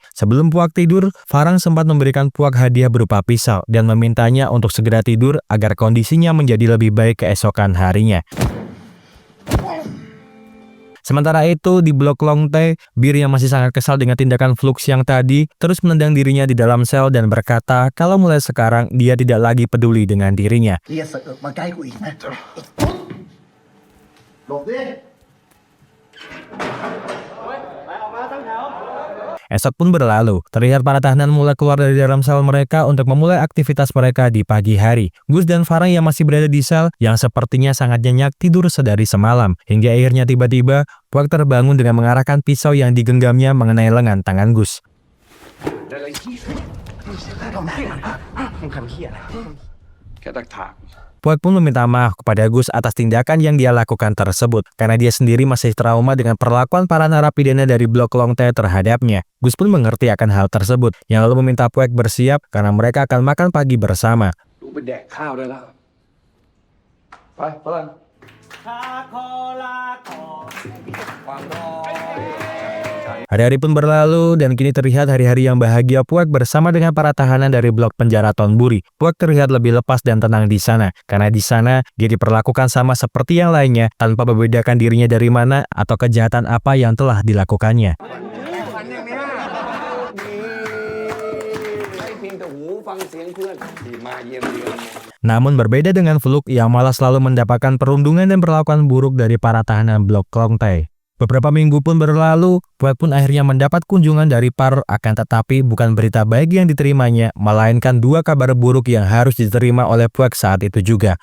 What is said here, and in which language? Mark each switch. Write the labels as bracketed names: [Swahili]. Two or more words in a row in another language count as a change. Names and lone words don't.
[Indonesian] Sebelum Puak tidur, Farang sempat memberikan Puak hadiah berupa pisau dan memintanya untuk segera tidur agar kondisinya menjadi lebih baik keesokan harinya. Sementara itu, di blok Klong Tae, Bir yang masih sangat kesal dengan tindakan Fluk siang tadi, terus menendang dirinya di dalam sel dan berkata kalau mulai sekarang dia tidak lagi peduli dengan dirinya. [Thai] เฮียเสือกมาใกล้กูอีกนะหลบดิ [Indonesian] Esok pun berlalu, terlihat para tahanan mulai keluar dari dalam sel mereka untuk memulai aktivitas mereka di pagi hari. Gus dan Farang yang masih berada di sel, yang sepertinya sangat nyenyak tidur sedari semalam, hingga akhirnya tiba-tiba Puak terbangun dengan mengarahkan pisau yang digenggamnya mengenai lengan tangan Gus. [Thai] มึงทำเหี้ยอะไรแค่ตักถาม [Indonesian] Puek pun meminta maaf kepada Gus atas tindakan yang dia lakukan tersebut karena dia sendiri masih trauma dengan perlakuan para narapidana dari blok Longte terhadapnya. Gus pun mengerti akan hal tersebut, yang lalu meminta Puek bersiap karena mereka akan makan pagi bersama. [Thai] ลูกไปแดกข้าวได้แล้ว ไปฝรั่ง [Indonesian] Hari-hari pun berlalu dan kini terlihat hari-hari yang bahagia Puek bersama dengan para tahanan dari blok penjara Thonburi. Puek terlihat lebih lepas dan tenang di sana karena di sana dia diperlakukan sama seperti yang lainnya tanpa membedakan dirinya dari mana atau kejahatan apa yang telah dilakukannya. [Thai] ให้เพียงแต่หูฟังเสียงเพื่อนที่มาเยี่ยมเยือน [Indonesian] Namun berbeda dengan Fluk yang malah selalu mendapatkan perundungan dan perlakuan buruk dari para tahanan blok Longte. Beberapa minggu pun berlalu, Puek pun akhirnya mendapat kunjungan dari Par, akan tetapi bukan berita baik yang diterimanya, melainkan dua kabar buruk yang harus diterima oleh Puek saat itu juga.